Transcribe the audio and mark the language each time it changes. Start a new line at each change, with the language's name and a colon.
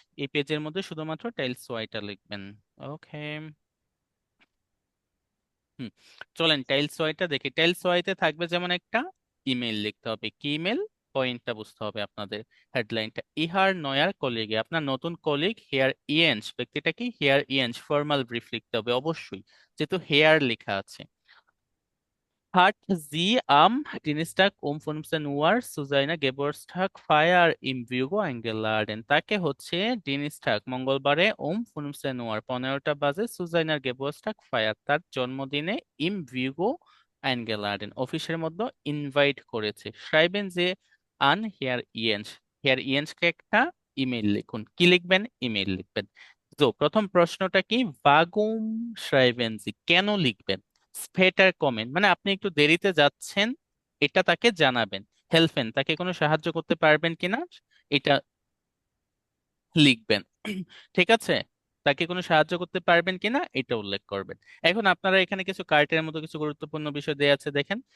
Bangla: এই পেজের মধ্যে শুধুমাত্র টাইলস ওয়াইটা লিখবেন। ওকে, চলেন টাইলস ওয়াইটা দেখি। টাইলস ওয়াইতে থাকবে যেমন একটা ইমেল লিখতে হবে। কি ইমেল? পয়েন্টটা বুঝতে হবে আপনাদের। হেডলাইনটা
German: ইহার নয়ার কলিগে,
Bangla: আপনার নতুন কলিগ হেয়ার ইয়েন্স, ব্যক্তিটা কি হেয়ার ইয়েন্স, ফর্মাল ব্রিফ লিখতে হবে অবশ্যই, যেহেতু হেয়ার লেখা আছে।
German: Hat sie am Dienstag um 15 Uhr zu seiner Geburtstag Feier im Vigo eingeladen?
Bangla: তাকে হচ্ছে ডিনস্টাগ মঙ্গলবারে
German: 15 Uhr
Bangla: 15টা বাজে
German: zu seiner Geburtstag Feier
Bangla: তার জন্মদিনে
German: im Vigo eingeladen
Bangla: অফিসের মধ্যে ইনভাইট করেছে।
German: schreiben Sie an Herr Jens,
Bangla: Herr Jens কে একটা ইমেল লিখুন। কি লিখবেন? ইমেল লিখবেন। তো প্রথম প্রশ্নটা কি?
German: warum schreiben Sie,
Bangla: কেন লিখবেন?
German: স্পেটার কমেন্ট
Bangla: মানে আপনি একটু দেরিতে যাচ্ছেন, এটা তাকে জানাবেন। হেল্পেন তাকে কোনো সাহায্য করতে পারবেন কিনা এটা লিখবেন। ঠিক আছে, তাকে কোনো সাহায্য করতে পারবেন কিনা এটা উল্লেখ করবেন। এখন আপনারা এখানে কিছু কার্টের মতো কিছু গুরুত্বপূর্ণ বিষয় দেওয়া আছে দেখেন।